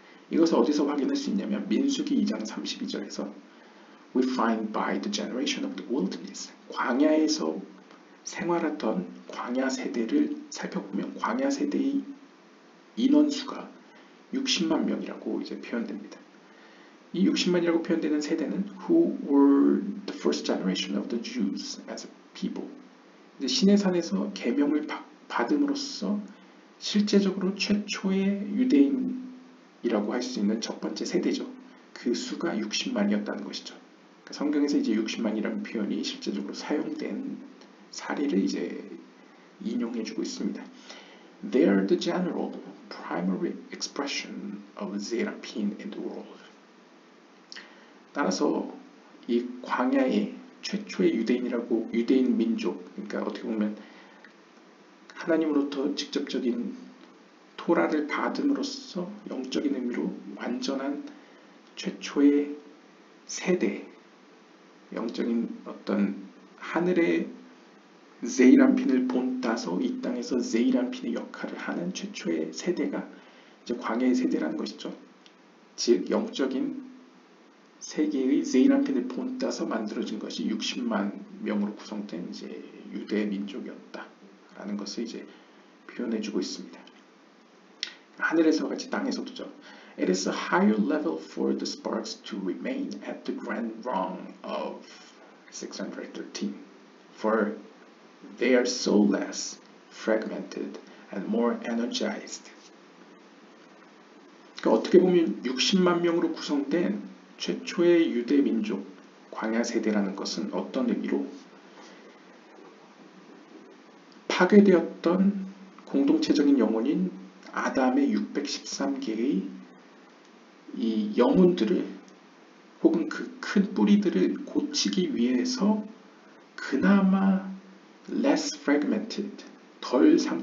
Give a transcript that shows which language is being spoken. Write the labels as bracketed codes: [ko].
[ko] 이것을 어디서 확인할 수 있냐면 민수기 2장 32절에서 [en] We find by the generation of the wilderness [ko] 광야에서 생활하던 광야 세대를 살펴보면 광야 세대의 인원수가 60만 명이라고 이제 표현됩니다. 이 60만이라고 표현되는 세대는 [en] Who were the first generation of the Jews as a people. [ko] 이제 시내산에서 계명을 받음으로써 실제적으로 최초의 유대인이라고 할 수 있는 첫 번째 세대죠. 그 수가 60만이었다는 것이죠. 그러니까 성경에서 이제 60만이라는 표현이 실제적으로 사용된 사례를 이제 인용해주고 있습니다. [en] They are the general primary expression of Seraphim in the world. [ko] 따라서 이 광야의 최초의 유대인 민족, 그러니까 어떻게 보면 하나님으로부터 직접적인 토라를 받음으로써 영적인 의미로 완전한 최초의 세대, 영적인 어떤 하늘의 세이람핀을 본따서 이 땅에서 세이람핀의 역할을 하는 최초의 세대가 이제 광야의 세대라는 것이죠. 즉 영적인 세계의 세이람핀을 본따서 만들어진 것이 60만 명으로 구성된 이제 유대 민족이었다라는 것을 이제 표현해주고 있습니다. 하늘에서 같이 땅에서도죠. [en] It is a higher level for the sparks to remain at the grand rung of 613, for they are so less fragmented and more energized. [ko] 그러니까 어떻게 보면 60만 명으로 구성된 최초의 유대 민족 광야 세대라는 것은 어떤 의미로 파괴되었던 공동체적인 영혼인 아담의 613개의 이 영혼들을 혹은 그 큰 뿌리들을 고치기 위해서 그나마 [en] less fragmented, [ko] 덜